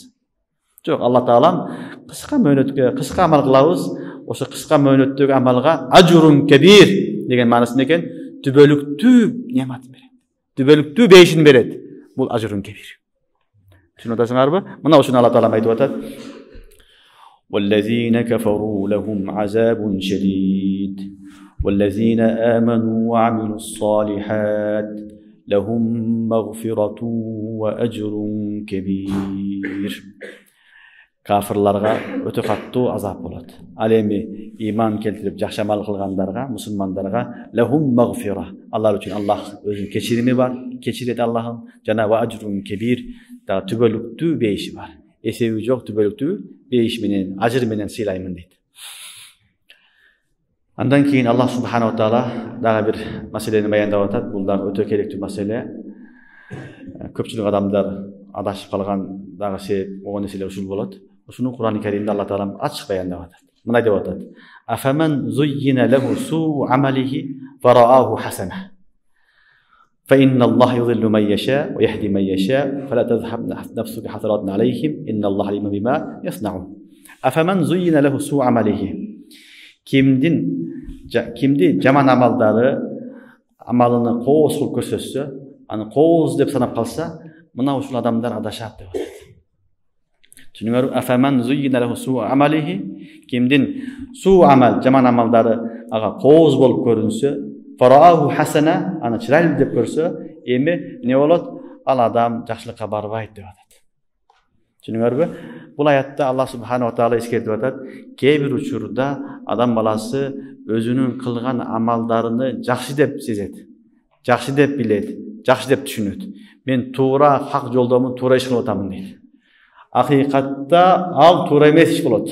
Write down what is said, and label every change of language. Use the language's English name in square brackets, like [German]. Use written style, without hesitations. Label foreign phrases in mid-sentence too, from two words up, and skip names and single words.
[Kyrgyz] Жок, Алла таалам кыска мөөнөткө, кыска амал кылабыз. Ошо кыска мөөнөттөгү амалга [Arabic] أجر كبير [Kyrgyz] деген маанасы экен, түбөлүктүү неаматын берет. Түбөлүктүү бейишин берет. Бул [Arabic] أجر كبير. [Kyrgyz] Түшүнүп атасыңарбы? Мына ошону Алла таалам айтып атат. [Arabic] والذين كفروا لهم عذاب شديد. والذين آمنوا وعملوا الصالحات لهم مغفرة وأجر كبير. [Kyrgyz] Кафирларга өтө каттуу азап болот. Ал эми иман келтирип жакшы амал кылгандарга, мусулмандарга [Arabic] لهم مغفرة. [Kyrgyz] Алар үчүн Аллах өзүнүн кечирими бар, кечирет Аллахым, жана [Arabic] وأجر كبير, [Kyrgyz] да түбөлүктүү бейиши бар. Эсеби жок түбөлүктүү бейиш менен, ажыр менен сыйлаймын дейт. Андан кийин Аллах [Arabic] سبحانه وتعالى [Kyrgyz] дагы бир маселени баяндап атат. Бул дагы өтө керектүү маселе. Көпчүлүк адамдар адашып калган дагы себеп болгон нерселер ушул болот. Ушуну Кур'ан-ы Керимде Алла таалам ачык баяндап атат. Мына деп атат: [Arabic] "أفمن زين له سوء عمله فرآه حسنا. فإن الله يضل من يشاء ويهدي من يشاء فلا تذهب نفسك حسرات عليهم إن الله عليم بما يصنعون." أفمن زين له سوء عمله. [Kyrgyz] Kimdi жаман амалдары амалыны коос кылып көрсөтсө, аны кооз деп санап калса, мына ушул адамдар адашат деп атат. Түшүнүңөрбү? [Arabic] أفمن زين له سوء عمله, [Kyrgyz] кимдин [Arabic] سوء عمل, [Kyrgyz] жаман амалдары ага кооз болуп көрүнсө, [Arabic] فرآه حسنا, [Kyrgyz] аны чырайлуу деп көрсө, эми эмне болот? Ал адам жакшылыкка барбайт деп атат. Түшүнүңөрбү? Бул аятта Аллах [Arabic] سبحانه وتعالى [Kyrgyz] эскертип атат, кээ бир учурда адам баласы өзүнүн кылган амалдарыны жакшы деп сезет, жакшы деп билет, жакшы деп түшүнөт. Мен туура хак жолдомун, туура иш кылып атамын дейт. Акыйкатта ал туура эмес иш болот.